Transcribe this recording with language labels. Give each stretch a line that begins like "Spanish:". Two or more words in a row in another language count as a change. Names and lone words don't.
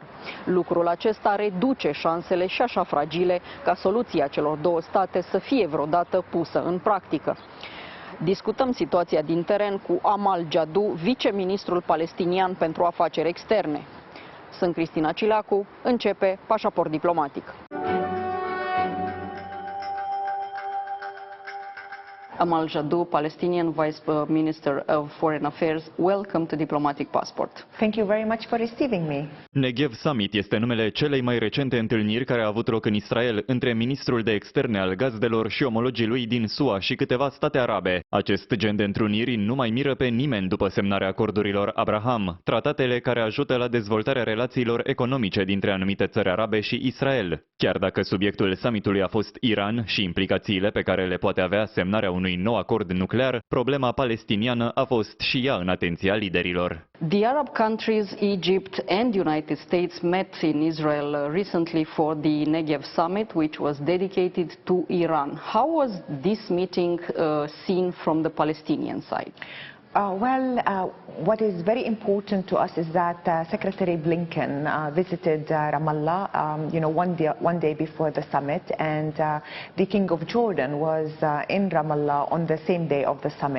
Romanian: Lucrul acesta reduce șansele și așa fragile ca soluția celor două state să fie vreodată pusă în practică. Discutăm situația din teren cu Amal Jadou, viceministrul palestinian pentru afaceri externe. Sunt Cristina Cileacu, începe Pașaport diplomatic.
English: Amal Jadou, Palestinian Vice Minister of Foreign Affairs, welcome to Diplomatic Passport. Thank you very much for receiving me.
Romanian: Negev Summit este numele celei mai recente întâlniri care a avut loc în Israel între ministrul de externe al gazdelor și omologii lui din SUA și câteva state arabe. Acest gen de întruniri nu mai miră pe nimeni după semnarea acordurilor Abraham, tratatele care ajută la dezvoltarea relațiilor economice dintre anumite țări arabe și Israel. Chiar dacă subiectul summitului a fost Iran și implicațiile pe care le poate avea semnarea unui nou acord nuclear, problema palestiniană a fost și ea în atenția liderilor.
English: The Arab countries, Egypt and United States, met in Israel recently for the Negev Summit, which was dedicated to Iran. How was this meeting seen from the Palestinian side? What is very important to us is that Secretary Blinken visited Ramallah, one day before the summit, and the King of Jordan was in Ramallah on the same day of the summit.